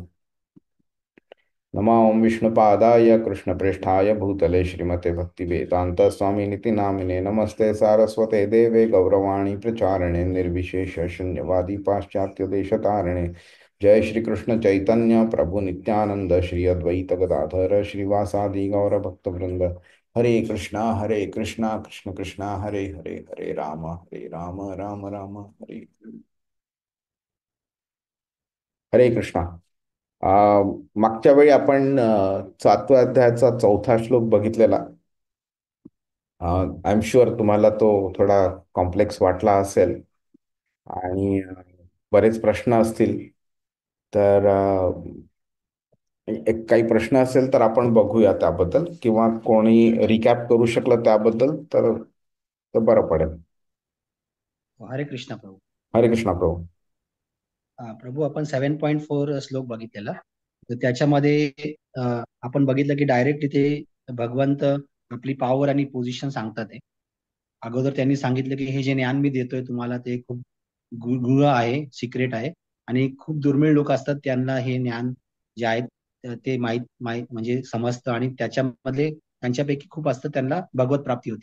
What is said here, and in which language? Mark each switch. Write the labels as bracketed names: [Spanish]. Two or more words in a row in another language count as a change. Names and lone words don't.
[Sanskrit] नमो ओं विष्णुपादाय कृष्णप्रेष्ठाय भूतले श्रीमते भक्तिवेदांत स्वामिनिति नामिने नमस्ते सारस्वते देवे गौरवाणी प्रचारिणे निर्विशेष शून्यवादी पाश्चात्य देशतारिणे। जय श्री कृष्ण चैतन्य प्रभु नित्यानंद श्री अद्वैत गदाधर श्रीवासादि गौर भक्तवृंद। हरे कृष्णा कृष्ण कृष्णा हरे हरे, हरे राम राम राम हरे। हरे कृष्णा। [Marathi] मागच्या वेळी आपण 7व्या अध्यायाचा 4था श्लोक बघितलेला. [English] I am sure [Marathi] तुम्हाला तो थोडा कॉम्प्लेक्स वाटला असेल आणि बरेच प्रश्न असतील. तर एक काही प्रश्न असेल तर आपण बघूया त्याबद्दल, किंवा कोणी रिकॅप करू शकलं त्याबद्दल तर तर बरं पडेल. हरे कृष्ण प्रभू. हरे कृष्णा प्रभू. प्रभू आपण 7.4 श्लोक बघितलेला. तर त्याच्यामध्ये आपण बघितलं की डायरेक्ट इथे भगवंत आपली पॉवर आणि पोझिशन सांगतात आहे. अगोदर त्यांनी सांगितलं की हे जे ज्ञान मी देतोय तुम्हाला ते खूप गुळ आहे, सिक्रेट आहे, आणि खूप दुर्मिळ लोक असतात त्यांना हे ज्ञान जे आहे ते माहीत म्हणजे समजतं, आणि त्याच्यामध्ये त्यांच्यापैकी खूप असतं त्यांना भगवत प्राप्ती होती.